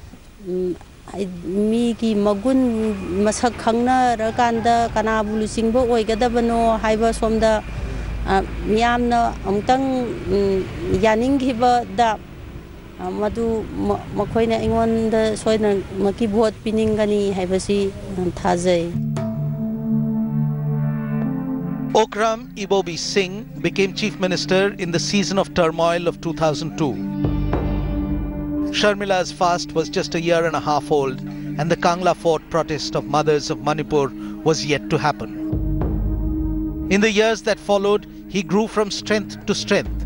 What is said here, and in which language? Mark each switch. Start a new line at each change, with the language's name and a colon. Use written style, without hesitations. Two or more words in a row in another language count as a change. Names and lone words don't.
Manipuri: mi ki magun masak khangna ra kanda kana bulu singbo oigadabano haiba somda miyamna amtang yaning hiba da madu makoina ingon da soina maki vote piningani haibasi thajai.
English: Okram Ibobi Singh became Chief Minister in the season of turmoil of 2002. Sharmila's fast was just a year and a half old, and the Kangla Fort protest of mothers of Manipur was yet to happen. In the years that followed, he grew from strength to strength.